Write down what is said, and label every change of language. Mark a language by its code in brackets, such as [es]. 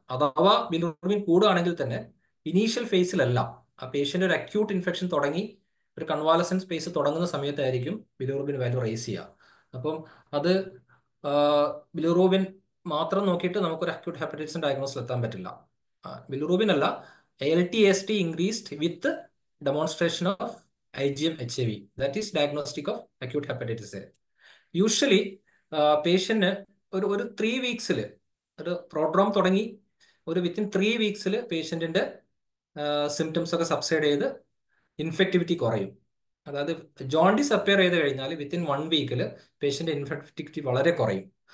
[ml] അഥവാ ബിലിറൂബിൻ കൂടുകയാണെങ്കിൽ തന്നെ ഇനീഷ്യൽ ഫേസിലല്ല, ആ പേഷ്യൻ്റ് ഒരു അക്യൂട്ട് ഇൻഫെക്ഷൻ തുടങ്ങി ഒരു കൺവാലസൻസ് ഫേസ് തുടങ്ങുന്ന സമയത്തായിരിക്കും ബിലിറൂബിൻ വാല്യൂ റൈസ് ചെയ്യുക. അപ്പം അത് ബിലിറൂബിൻ മാത്രം നോക്കിയിട്ട് നമുക്കൊരു അക്യൂട്ട് ഹെപ്പറ്റൈറ്റിസ് ഡയഗ്നോസിൽ എത്താൻ പറ്റില്ല. ബിലിറൂബിൻ അല്ല, [en] ALT AST increased with demonstration of IgM HAV, that is diagnostic of acute hepatitis A. [ml] Usually patient ഒരു 3 വീക്സിൽ, ഒരു പ്രോഡ്രോം തുടങ്ങി ഒരു വിത്തിൻ 3 വീക്സിൽ പേഷ്യൻറ്റിൻ്റെ സിംറ്റംസ് ഒക്കെ സബ്സൈഡ് ചെയ്ത് ഇൻഫെക്ടിവിറ്റി കുറയും. അതായത് ജോണ്ടിസ് അപ്പിയർ ചെയ്ത് കഴിഞ്ഞാൽ വിത്തിൻ 1 വീക്കിൽ പേഷ്യൻ്റെ ഇൻഫെക്ടിവിറ്റി വളരെ കുറയും.